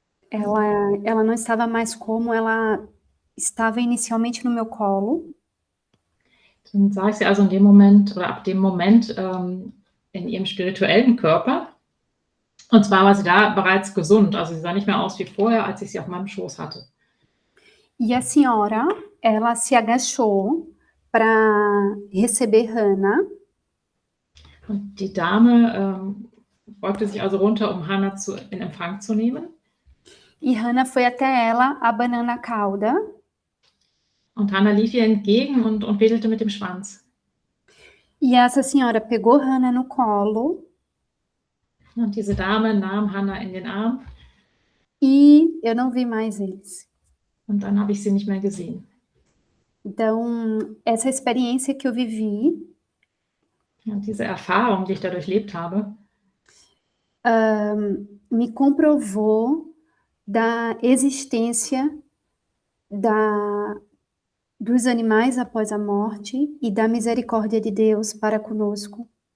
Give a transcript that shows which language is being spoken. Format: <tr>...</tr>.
<pt>Ela não estava mais como ela estava inicialmente no meu colo.</pt> <de>dann sah ich sie also in dem Moment oder ab dem Moment in ihrem spirituellen Körper. Und zwar war sie da bereits gesund, also sie sah nicht mehr aus wie vorher, als ich sie auf meinem Schoß hatte.</de> <pt>E a senhora, ela se agachou para receber Hannah.</pt> <de>Und die Dame beugte sich also runter, um Hannah in Empfang zu nehmen.</de> <pt>E Hannah foi até ela, abanando a cauda.</pt> <de>Und Hannah lief ihr entgegen und wedelte mit dem Schwanz.</de> <pt>E essa senhora pegou Hannah no colo.</pt> <de>Und diese Dame nahm Hannah in den Arm.</de> <pt>E eu não vi mais eles.</pt> <de>Und dann habe ich sie nicht mehr gesehen.</de> <pt>Então, essa experiência que eu vivi,</pt> <de>ja, diese Erfahrung, die ich da durchlebt habe,</de> <pt>me comprovou da existência dos animais após a morte e da misericórdia de Deus para conosco.</pt>